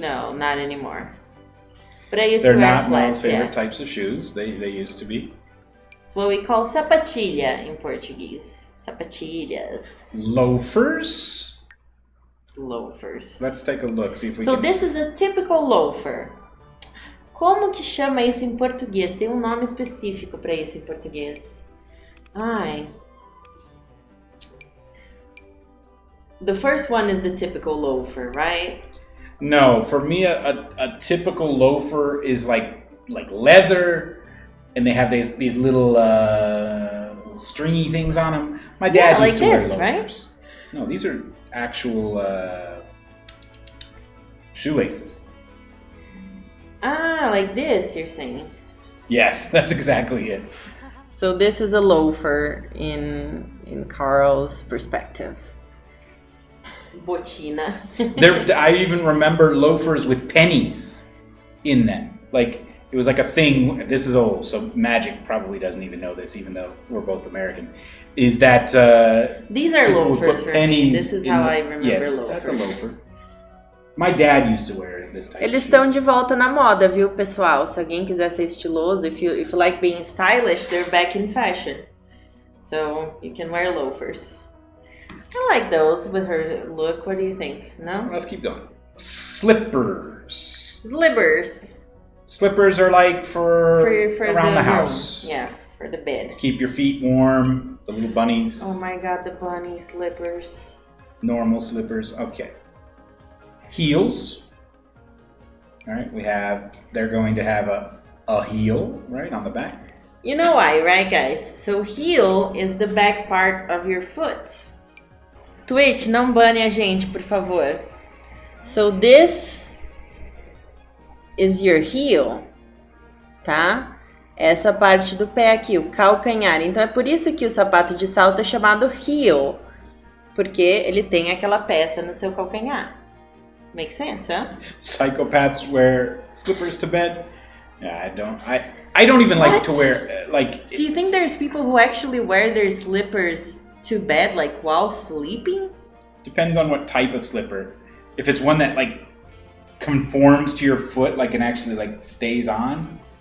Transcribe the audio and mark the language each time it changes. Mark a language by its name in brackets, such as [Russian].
[English] No, not anymore. But I used They're to wear not flats. Mel's favorite types of shoes. They used to be. It's what we call sapatilha in Portuguese. [Portuguese] Sapatilhas. [English] Loafers. Let's take a look. See if we so can. This is a typical loafer. [Portuguese] Como que chama isso em português? Tem um nome específico para isso em português. Ai. [English] The first one is the typical loafer, right? No, for me, a typical loafer is like leather, and they have these little stringy things on them. My dad used to wear loafers. Right? No, these are actual shoelaces. Ah, like this, you're saying? Yes, that's exactly it. So this is a loafer in Carl's perspective. [Portuguese] Botina. [English] I even remember loafers with pennies in them. Like, it was like a thing. This is old, so Magic probably doesn't even know this, even though we're both American. Is that these are loafers for me. This is how I remember loafers. That's a loafer. My dad used to wear this type. [Portuguese] Eles estão de volta na moda, viu, pessoal? Se alguém quiser ser estiloso, [English] if you like being stylish, they're back in fashion. So you can wear loafers. I like those with her look. What do you think? No? Let's keep going. Slippers. Slippers are like for around the house. Yeah, for the bed. Keep your feet warm. The little bunnies. Oh my god, the bunny slippers. Normal slippers. Okay. Heels. All right, they're going to have a heel, right, on the back. You know why, right, guys? So heel is the back part of your foot. [Portuguese] Twitch, não bane a gente, por favor. [English] So this is your heel, [Portuguese] tá? Essa parte do pé aqui, o calcanhar. Então é por isso que o sapato de salto é chamado heel, porque ele tem aquela peça no seu calcanhar. [English] Makes sense, huh? Psychopaths wear slippers to bed. Yeah, I don't even like to wear Do you think there's people who actually wear their slippers to bed, like while sleeping? Depends on what type of slipper. If it's one that like conforms to your foot, like and actually like stays on.